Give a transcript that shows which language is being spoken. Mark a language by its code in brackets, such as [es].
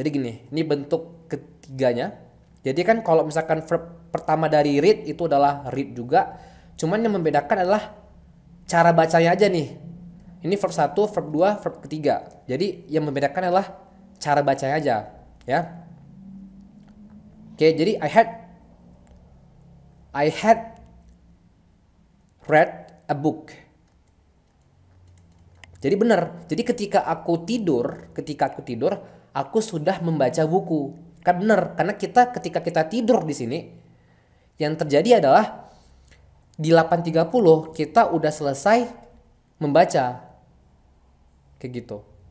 [id] Jadi gini, ini bentuk ketiganya. Jadi kan kalau misalkan verb pertama dari read itu adalah read juga, cuman yang membedakan adalah cara bacanya aja nih. Ini verb 1, verb 2, verb ketiga. Jadi yang membedakan adalah cara bacanya aja, ya. [en] Oke, [id] jadi [en] I had read a book. [id] Jadi benar. Jadi ketika aku tidur, aku sudah membaca buku. Kan benar, karena ketika kita tidur di sini, yang terjadi adalah di 8.30 kita udah selesai membaca. Kayak gitu.